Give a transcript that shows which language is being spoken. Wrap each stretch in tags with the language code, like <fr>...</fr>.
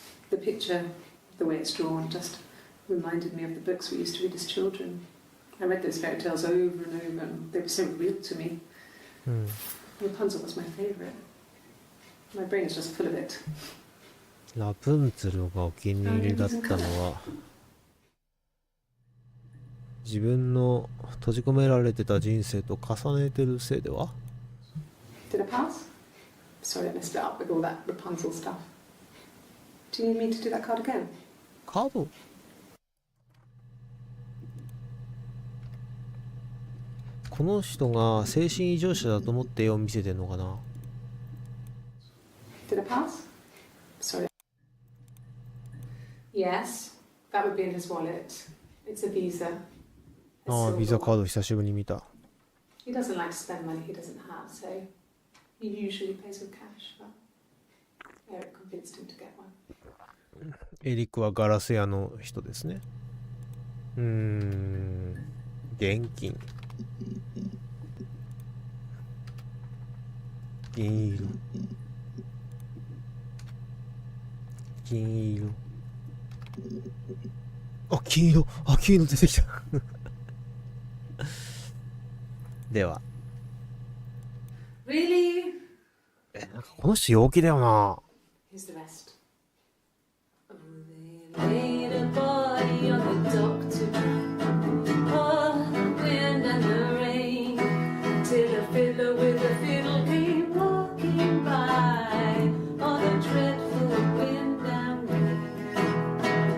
<en>The picture, the way it's drawn, just reminded me of the books we used to read as children. I read those fairy tales over and over, and they were so real to me. Rapunzel was my favourite. My brain is just full of it.</en> <ja>ラプンツェルがお気に入りだったのは、自分の閉じ込められてた人生と重ねてるせいでは？</ja> <en>Did I pass? Sorry, I messed it up with all that Rapunzel stuff. Do you need me to do that card again?</en> <ja>カード？この人が精神異常者だと思って絵を見せてんのかな？</ja> <en>Did I pass? Sorry. Yes, that would be in his wallet. It's a Visa.</en> <ja>ああ、ビザカード久しぶりに見た。</ja> <en>He doesn't like to spend money he doesn't have, so he usually pays with cash, but Eric convinced him to get one.</en> <ja>エリックはガラス屋の人ですね。現金。銀色。金色。あ、金色。あ、金色出てきた。では。</ja> <en>Really?</en> <ja>なんかこの人陽気だよな。</ja> <en>Here's the rest. Oh, they made a body of a doctor. Oh, the wind and the rain. Till a fiddler with a fiddle came walking by. Oh, the dreadful wind and rain.</en>